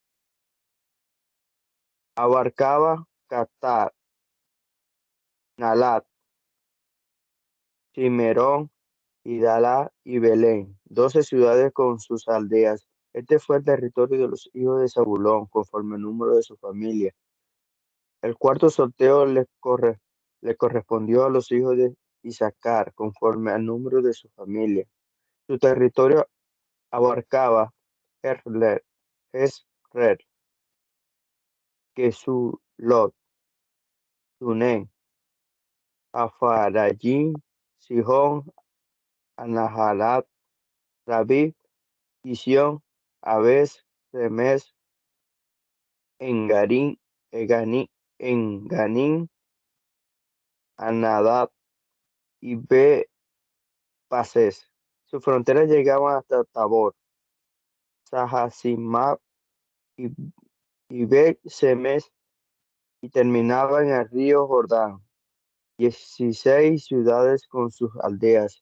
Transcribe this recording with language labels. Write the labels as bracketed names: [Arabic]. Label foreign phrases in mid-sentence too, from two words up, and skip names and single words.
[Spanish] Abarcaba Catar, Nalat, Cimerón, Idalá y Belén, 12 ciudades con sus aldeas. Este fue el territorio de los hijos de Zabulón, conforme al número de su familia. El cuarto sorteo le correspondió a los hijos de Isaacar, conforme al número de su familia. Su territorio abarcaba Jezreel, Kesulot, Sunem, Afarayim, Sihón, Anaharat, Rabí, Kisión, Abes, Remes, Engarín, Enganín, Anadab y Pases. Sus fronteras llegaban hasta Tabor, Sahasimab y, Semes, y terminaban en el río Jordán. 16 ciudades con sus aldeas.